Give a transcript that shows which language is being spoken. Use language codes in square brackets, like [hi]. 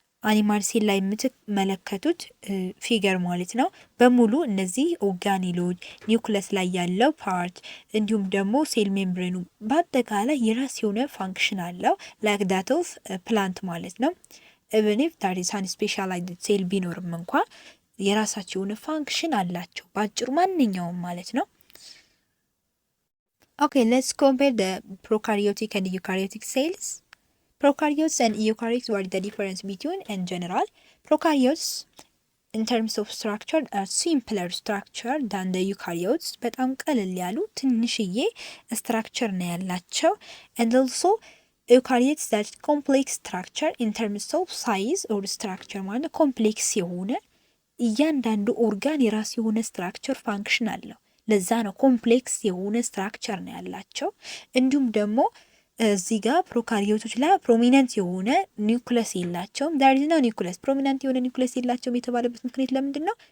[am] አኒማል ሴል ላይ የምትመለከቱት ፊገር ማለት ነው በሙሉ እነዚህ ኦርጋኔሎች ኒውክለስ ላይ ያለው ፓርት እንዲሁም ደግሞ ሴል ሜምብሬኑ በአጠቃላይ የራስ የሆነ ፋንክሽን አለው [en] ላይክ ዳት ኦፍ ፕላንት [am] ማለት ነው። [en] ኢቨን ኢፍ ዳት ኢዝ አን ስፔሻላይዝድ ሴል [am] ቢኖርም እንኳን የራሳቸው የሆነ ፋንክሽን አላቸው በአጭሩ ማንኛውም ማለት ነው። [en] Okay, let's compare the prokaryotic and eukaryotic cells. Prokaryotes and eukaryotes, what is the difference between in general? Prokaryotes, in terms of structure, are simpler structure than the eukaryotes. [am] በጣም ቀለል ያሉ ትንሽዬ structure ነው ያላቸው. [en] And also eukaryotes that complex structure in terms of size or structure [am] ማለት ኮምፕሌክስ የሆነ እያንዳንዱ ኦርጋን የራሱ የሆነ structure function አለው። ለዛ ነው ኮምፕሌክስ የሆነ ስትራክቸር ነው ያላቸው። እንዲሁም ደግሞ እዚህ ጋር ፕሮካሪዮቶች ላይ ፕሮሚነንት የሆነ ኒውክለስ የላቸውም። [en] ዳር ኢዝ ኖ ኒውክለስ። [am] ፕሮሚነንት የሆነ ኒውክለስ የላቸውም የተባለበት ምክንያት ለምንድን ነው?